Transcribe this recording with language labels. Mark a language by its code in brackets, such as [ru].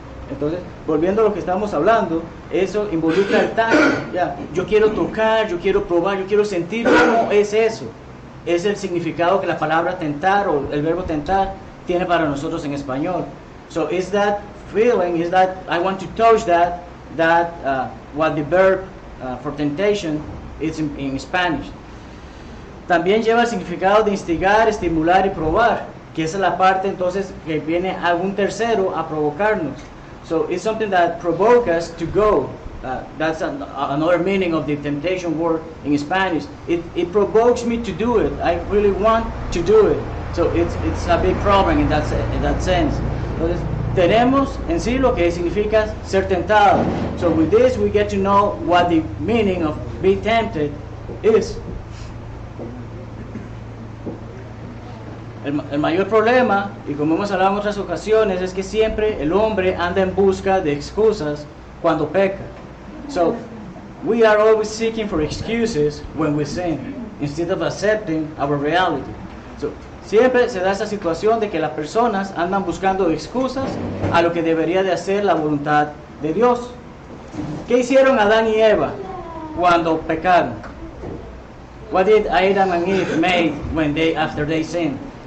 [es] Entonces, volviendo a lo que estamos hablando, eso involucra el tacto. Ya, yo quiero tocar, yo quiero probar, yo quiero sentir cómo es eso. Es el significado que la palabra tentar o el verbo tentar tiene para nosotros en español. [en] So is that feeling, is that I want to touch that what the verb for temptation is in Spanish. [es] También lleva el significado de instigar, estimular y probar, que esa es la parte entonces que viene algún tercero a provocarnos. [en] So it's something that provokes us to go. That's another meaning of the temptation word in Spanish. It provokes me to do it. I really want to do it. So it's a big problem in that sense. [es] Entonces, tenemos en sí lo que significa ser tentado. [en] So with this we get to know what the meaning of be tempted is. [es] El mayor problema, y como hemos hablado en otras ocasiones, es que siempre el hombre anda en busca de excusas cuando peca. [en] So, we are always seeking for excuses when we sin, instead of accepting our reality. [es] So, siempre se da esa situación de que las personas andan buscando excusas a lo que debería de hacer la voluntad de Dios. ¿Qué hicieron Adán y Eva cuando pecaron? [en] What did Adam and Eve make after they sinned?